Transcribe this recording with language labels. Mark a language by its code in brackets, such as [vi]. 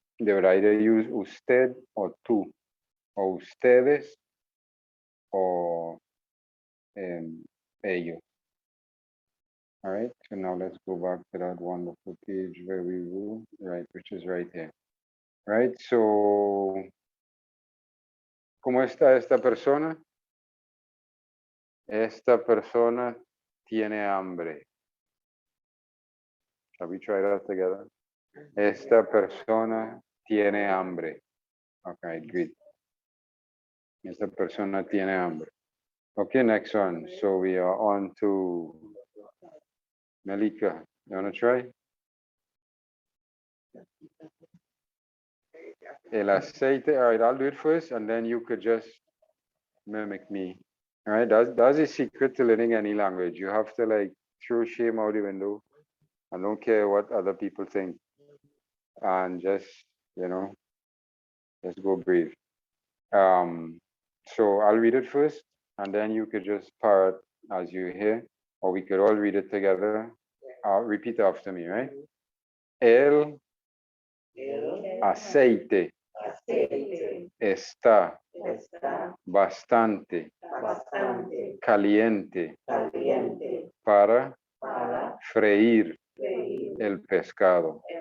[en] they would either use usted or tú, or ustedes or ellos. All right, so now let's go back to that wonderful page where we were, right, which is right here. Right, so, [es] ¿cómo está esta persona? Esta persona tiene hambre. [en] Shall we try that together? [es] Esta persona tiene hambre. [en] Okay, good. [es] Esta persona tiene hambre. [en] Okay, next one. So we are on to Melika. You want to try? [es] El aceite. [en] All right, I'll do it first, and then you could just mimic me. All right, that's the secret to learning any language. You have to like throw shame out the window and don't care what other people think. And just, just go brave. So I'll read it first, and then you could just parrot as you hear, or we could all read it together. Repeat after me, right? [es] El aceite está bastante caliente para freír el pescado.